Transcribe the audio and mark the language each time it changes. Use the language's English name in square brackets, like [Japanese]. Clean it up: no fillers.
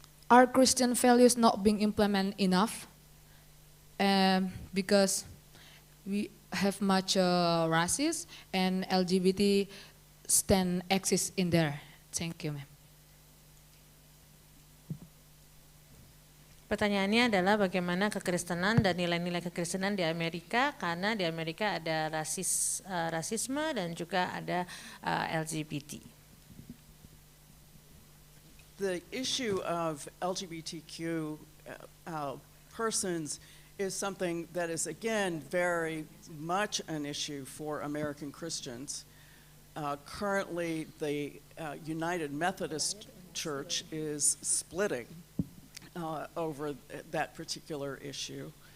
[English] Are Christian values not being implemented enough? Because we have much races and LGBT stand exists in there. Thank you, ma'am. [Indonesian] Pertanyaannya adalah bagaimana kekristenan dan nilai-nilai kekristenan di Amerika, karena di Amerika ada rasisme dan juga ada LGBT. [English] The issue of LGBTQ persons is something that is, again, very much an issue for American Christians. Currently, the United Methodist Church is splitting over that particular issue.